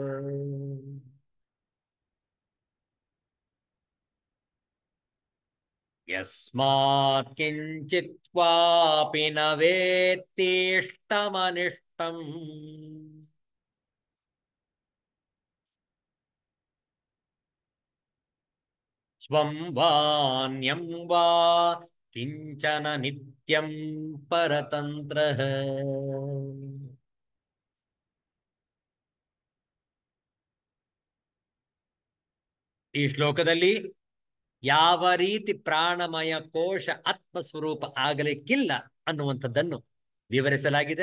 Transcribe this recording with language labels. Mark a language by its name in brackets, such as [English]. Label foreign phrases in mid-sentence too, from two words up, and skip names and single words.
[Sanskrit] यस्मात् किञ्चित्त्वापि न वेत्तीष्टमनिष्टम् स्वं वान्यं वा किञ्चन नित्यं परतन्त्रः [Kannada] ಈ ಶ್ಲೋಕದಲ್ಲಿ ಯಾವ ರೀತಿ ಪ್ರಾಣಮಯ ಕೋಶ ಆತ್ಮಸ್ವರೂಪ ಆಗಲಿಕ್ಕಿಲ್ಲ ಅನ್ನುವಂಥದ್ದನ್ನು ವಿವರಿಸಲಾಗಿದೆ.